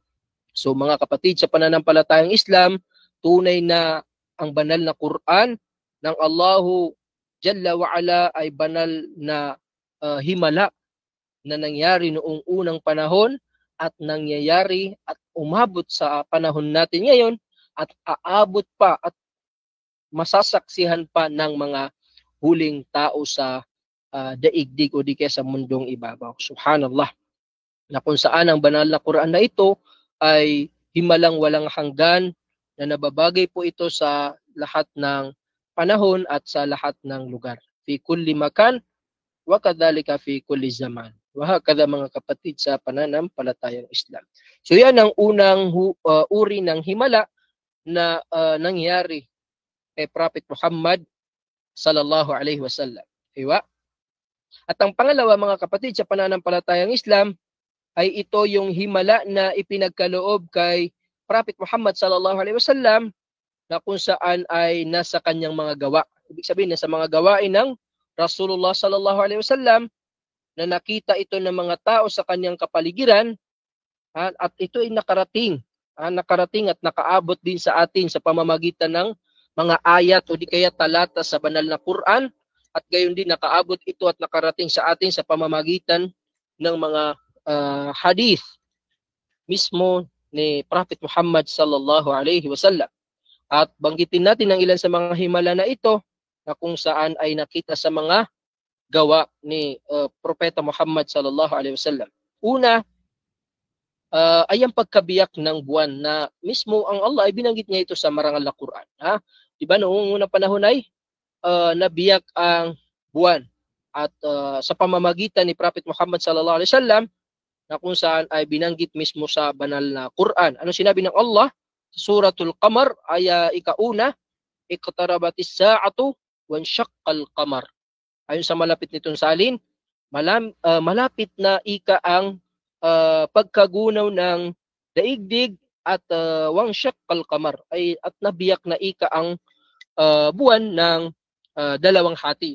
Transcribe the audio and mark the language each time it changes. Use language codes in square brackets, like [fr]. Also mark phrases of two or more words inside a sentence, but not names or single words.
[tl] So mga kapatid, sa pananampalatayang Islam, tunay na ang banal na Quran ng [ar] الله جل وعلا [tl] ay banal na himala na nangyari noong unang panahon at nangyayari at umabot sa panahon natin ngayon at aabot pa at masasaksihan pa ng mga huling tao sa daigdig o di kaya sa mundong ibabaw. Subhanallah. Na kung saan ang banal na Quran na ito ay himalang walang hanggan, na nababagay po ito sa lahat ng panahon at sa lahat ng lugar. [ar] في كل مكان وكذلك في كل زمان. [tl] Wahakadha mga kapatid sa pananampalatayang Islam. So yan ang unang uri ng himala na nangyari kay Prophet Muhammad [ar] صلى الله عليه وسلم. [tl] Diba? At ang pangalawa mga kapatid sa pananampalatayang Islam ay ito yung himala na ipinagkaloob kay Prophet Muhammad [ar] صلى الله عليه وسلم, [tl] na kung saan ay nasa kanyang mga gawa. Ibig sabihin, nasa mga gawain ng Rasulullah [ar] صلى الله عليه وسلم, [tl] na nakita ito ng mga tao sa kanyang kapaligiran, at ito ay nakarating at nakaabot din sa atin sa pamamagitan ng mga ayat o di kaya talata sa banal na Quran, at gayon din nakaabot ito at nakarating sa atin sa pamamagitan ng mga hadith mismo ni Prophet Muhammad [ar] صلى الله عليه وسلم. [tl] At banggitin natin ang ilan sa mga himala na ito na kung saan ay nakita sa mga gawa ni Propeta Muhammad [ar] صلى الله عليه وسلم. [tl] Una ay ang pagkabiyak ng buwan, na mismo ang Allah ay binanggit niya ito sa marangal na Quran. Di ba noong unang panahon ay nabiyak ang buwan, at sa pamamagitan ni Prophet Muhammad [ar] صلى الله عليه وسلم, [tl] na kung saan ay binanggit mismo sa banal na Quran. Ano sinabi ng Allah? Suratul Qamar, aya ika-1, [ar] اقتربت الساعة وانشق القمر. [tl] Ayon sa malapit nitong salin, malapit na ika ang pagkagunaw ng daigdig, at [ar] وانشق القمر, [tl] ay at nabiyak na ika ang buwan ng dalawang hati.